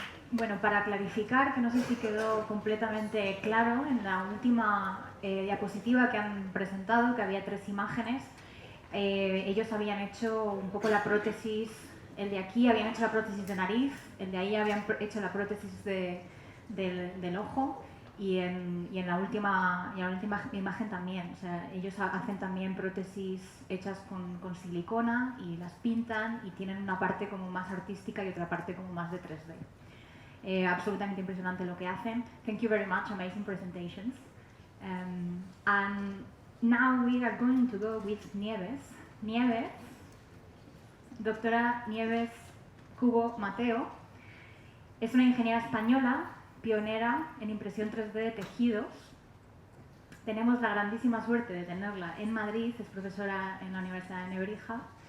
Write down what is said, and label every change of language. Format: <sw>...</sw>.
<es>Bueno, para clarificar, que no sé si quedó completamente claro, en la última diapositiva que han presentado, que había 3 imágenes, ellos habían hecho un poco la prótesis, el de aquí habían hecho la prótesis de nariz, el de ahí habían hecho la prótesis del ojo, y en la última imagen también. O sea, ellos hacen también prótesis hechas con silicona y las pintan y tienen una parte como más artística y otra parte como más de 3D. Absolutamente impresionante lo que hacen.</es> <en>Thank you very much, amazing presentations. And now we are going to go with Nieves.</en> <es>Nieves, doctora Nieves Cubo Mateo, es una ingeniera española, pionera en impresión 3D de tejidos. Tenemos la grandísima suerte de tenerla en Madrid, es profesora en la Universidad de Nebrija.</es>